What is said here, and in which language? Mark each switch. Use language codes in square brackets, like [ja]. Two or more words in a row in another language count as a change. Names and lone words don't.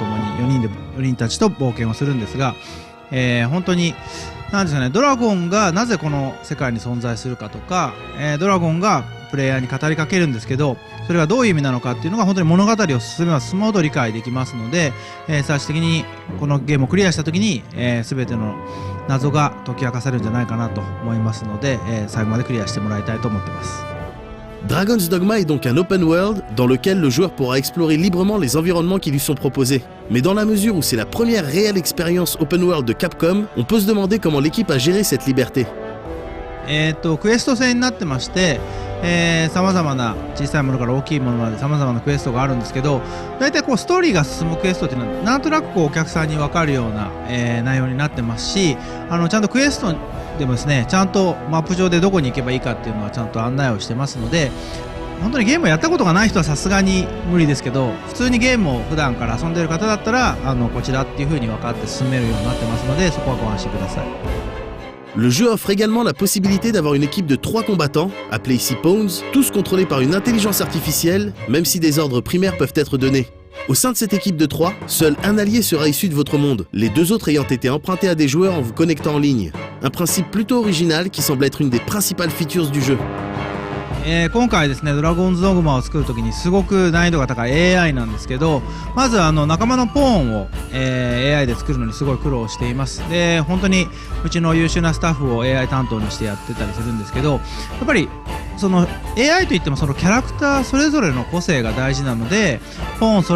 [ja] もに4人たちと冒険をするんですが、本当に何ですかね、ドラゴンがなぜこの世界に存在するかとか、ドラゴンがプレイヤーに語りかけるんですけど、それがどういう意味なのかっていうのが本当に物語を進めば進むほど理解できますので、最終的にこのゲームをクリアした時に、全ての謎が解き明かされるんじゃないかなと思いますので、最後までクリアしてもらいたいと思ってます。 [fr] Dragon's Dogma est donc un [en] open world [fr] dans lequel le joueur pourra explorer librement les environnements qui lui sont proposés. Mais dans la mesure où c'est la première réelle expérience [en] open world [fr] de Capcom, on peut se demander comment l'équipe a géré cette liberté. [ja] クエスト制になってまして、さまざまな小さいものから大きいものまでさまざまなクエストがあるんですけど、大体こうストーリーが進むクエストっていうのはなんとなくこうお客さんに分かるような、内容になってますし、ちゃんとクエストでもですねちゃんとマップ上でどこに行けばいいかっていうのはちゃんと案内をしてますので、本当にゲームをやったことがない人はさすがに無理ですけど、普通にゲームを普段から遊んでいる方だったらこちらっていう風に分かって進めるようになってますので、そこはご安心ください。 [fr] Le jeu offre également la possibilité d'avoir une équipe de 3 combattants, appelés ici Pawns, tous contrôlés par une intelligence artificielle, même si des ordres primaires peuvent être donnés. Au sein de cette équipe de 3, seul un allié sera issu de votre monde, les 2 autres ayant été empruntés à des joueurs en vous connectant en ligne. Un principe plutôt original qui semble être une des principales features du jeu. [ja] 今回ですねドラゴンズドグマを作るときにすごく難易度が高い AI なんですけど、まず仲間のポーンを、AI で作るのにすごい苦労しています。で本当にうちの優秀なスタッフを AI 担当にしてやってたりするんですけど、やっぱりその AI といってもそのキャラクターそれぞれの個性が大事なので、ポーンそれ